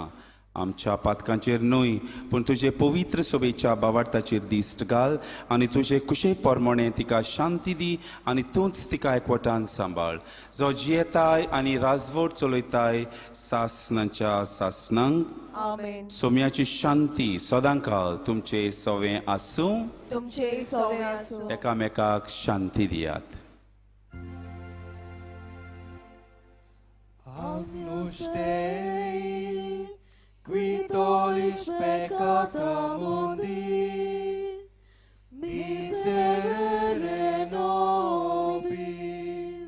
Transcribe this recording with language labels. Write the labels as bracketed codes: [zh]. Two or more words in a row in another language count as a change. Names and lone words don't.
[kok] आमच्या पातकांचेर न्हय पूण तुजे पवित्र सोबेच्या बावार्थाचेर दिश्ट घाल आनी तुजे कुशे पोरमोणे तिका शांती दी आनी तूंच तिका एकवटान सांबाळ. जो जियेताय आनी राजवट चलयताय सासनाच्या सासनांक. आमेन. सोम्याची शांती सदांकाल तुमचे सवें आसूं. तुमचे सवें आसूं. एकामेकाक शांती दियात. [la] Agnus Dei, qui tollis peccata mundi, miserere nobis.